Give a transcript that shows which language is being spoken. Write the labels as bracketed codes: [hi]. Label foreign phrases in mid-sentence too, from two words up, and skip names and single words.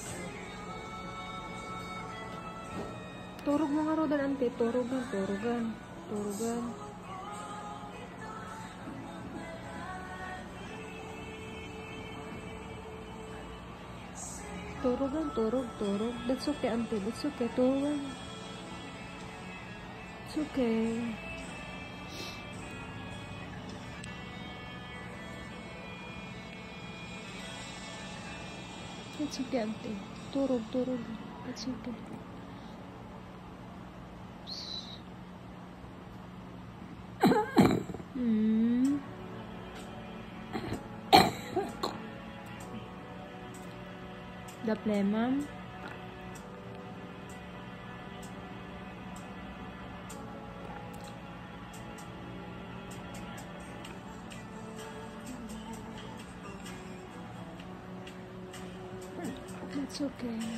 [ilo] Turog mo nga rodan, ante. Turugan, turugan. Turugan. Turugan, turog, turog. [en] That's okay, ante. That's okay. Turugan. It's okay. It's okay, ante. [ilo] Turog, turog. [en] It's okay. The phlegm. That's okay.